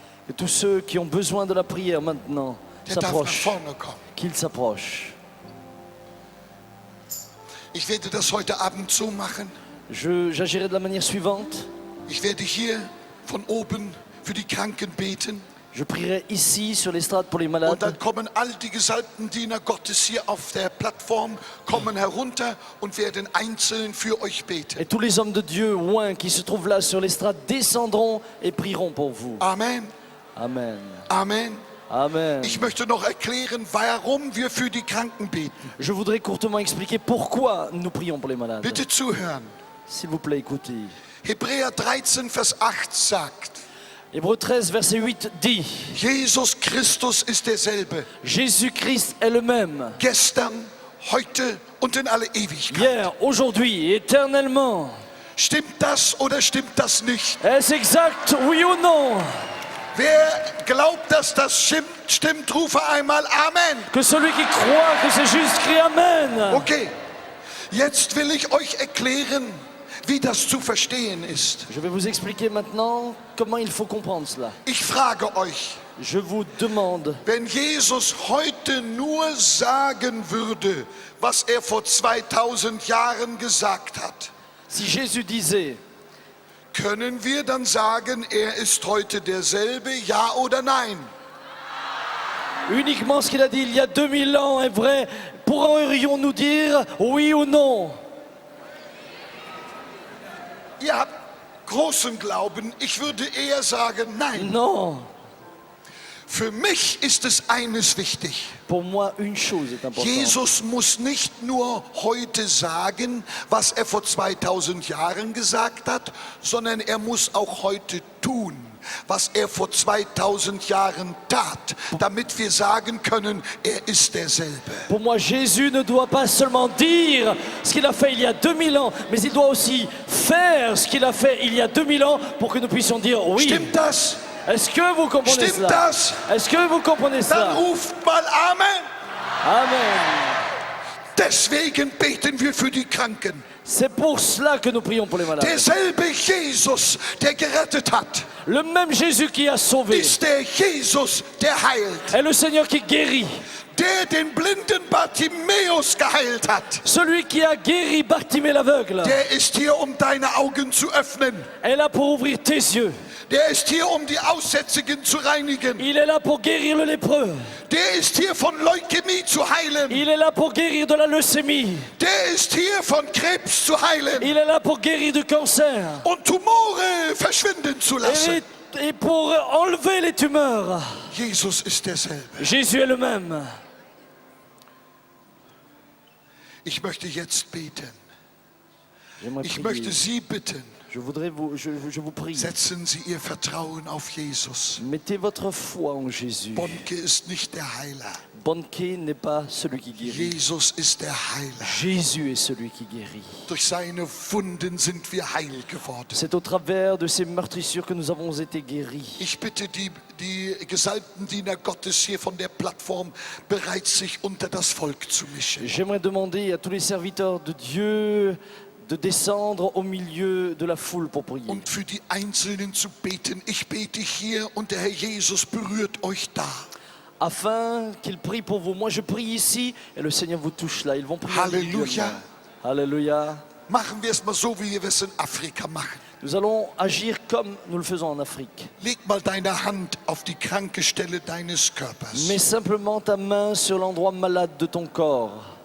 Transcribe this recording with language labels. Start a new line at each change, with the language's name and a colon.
French: Et tous ceux qui ont besoin de la prière maintenant
German: Der darf nach
French: s'approchent,
German: vorne kommen.
French: qu'ils s'approchent.
German: Ich werde das heute Abend so machen.
French: J'agirai de la manière suivante.
German: Ich werde hier von oben für die Kranken beten.
French: Je prierai ici sur l'estrade pour les
German: Und
French: malades.
German: dann kommen all die gesalbten Diener Gottes hier auf der Plattform, kommen herunter und werden einzeln für euch beten.
French: Et tous les hommes de Dieu oints qui se trouvent là sur l'estrade descendront et prieront pour vous.
German: Amen.
French: Amen.
German: Amen.
French: Amen.
German: Ich möchte noch erklären, warum wir für die Kranken beten.
French: Je voudrais courtement expliquer pourquoi nous prions pour les malades.
German: Bitte zuhören.
French: S'il vous plaît, écoutez.
German: Hebräer 13, Vers 8 sagt,
French: Hébreux 13, verset 8 dit,
German: Jesus Christus ist derselbe,
French: Jésus-Christ est le même,
German: gestern, heute und in alle Ewigkeit.
French: hier, aujourd'hui, éternellement.
German: Stimmt das oder stimmt das nicht?
French: Est-ce exact, oui ou non?
German: Wer glaubt, dass das stimmt, rufe einmal Amen.
French: Que celui qui croit que c'est juste crie Amen.
German: Okay, jetzt will ich euch erklären, wie das zu verstehen ist.
French: Je vais vous expliquer maintenant comment il faut comprendre cela.
German: Ich frage euch,
French: Je vous demande,
German: wenn Jesus heute nur sagen würde, was er vor 2000 Jahren gesagt hat,
French: si Jésus disait,
German: können wir dann sagen, er ist heute derselbe, ja oder nein?
French: uniquement ce qu'il a dit il y a 2000 ans est vrai, pourrions-nous dire oui ou non?
German: Ihr habt großen Glauben, ich würde eher sagen, nein.
French: Non.
German: Für mich ist es eines wichtig.
French: Pour moi, une chose est importante.
German: Jesus muss nicht nur heute sagen, was er vor 2000 Jahren gesagt hat, sondern er muss auch heute tun, was er vor 2000 Jahren tat, damit wir sagen können, er ist derselbe.
French: Pour moi, Jésus ne doit pas seulement dire ce qu'il a fait il y a 2000 ans, mais il doit aussi faire ce qu'il a fait il y a 2000 ans pour que nous puissions dire oui.
German: Stimmt das?
French: Est-ce que vous comprenez
German: Stimmt
French: cela?
German: das?
French: Est-ce que vous comprenez
German: Dann
French: cela?
German: ruft mal Amen.
French: Amen.
German: Deswegen beten wir für die Kranken.
French: C'est pour cela que nous prions pour les malades.
German: Derselbe Jesus, der gerettet hat,
French: Le même Jésus qui a sauvé
German: ist der Jesus, der heilt.
French: est le Seigneur qui guérit.
German: Der den blinden Bartimäus geheilt hat,
French: Celui qui a guéri Bartimée l'aveugle
German: der ist hier, um deine Augen zu öffnen.
French: est là pour ouvrir tes yeux.
German: Der ist hier, um die Aussätzigen zu reinigen.
French: Il est là pour guérir le lépreux.
German: Der ist hier, von Leukämie zu heilen.
French: Il est là pour guérir de la leucémie.
German: Der ist hier, von Krebs zu heilen
French: Il est là pour guérir du cancer.
German: und Tumore verschwinden zu lassen.
French: Et pour enlever les tumeurs.
German: Jesus ist derselbe.
French: Jésus est le même.
German: Ich möchte jetzt beten.
French: J'aimerais
German: Ich
French: prier.
German: möchte Sie bitten,
French: Je vous prie.
German: setzen Sie Ihr Vertrauen auf Jesus.
French: Mettez votre foi en Jésus.
German: Bonke ist nicht der Heiler.
French: banquier n'est pas celui qui guérit.
German: Jesus ist der Heiler.
French: Jésus est celui qui guérit.
German: Durch seine Wunden sind wir heil geworden.
French: C'est au travers de ces meurtrissures que nous avons été guéris.
German: Ich bitte die gesalbten Diener Gottes hier von der Plattform, bereit sich unter das Volk zu mischen.
French: J'aimerais demander à tous les serviteurs de Dieu de descendre au milieu de la foule pour prier.
German: Und für die Einzelnen zu beten. Ich bete hier und der Herr Jesus berührt euch da.
French: Afin qu'ils prient pour vous. Moi je prie ici et le Seigneur vous touche là. Ils vont prier.
German: Halleluja.
French: Alléluia.
German: Machen wir es mal so, wie wir es in Afrika machen.
French: Nous allons agir comme nous le faisons en Afrique.
German: Leg mal deine Hand auf die kranke Stelle deines Körpers.
French: Mets simplement ta main sur l'endroit malade de ton corps.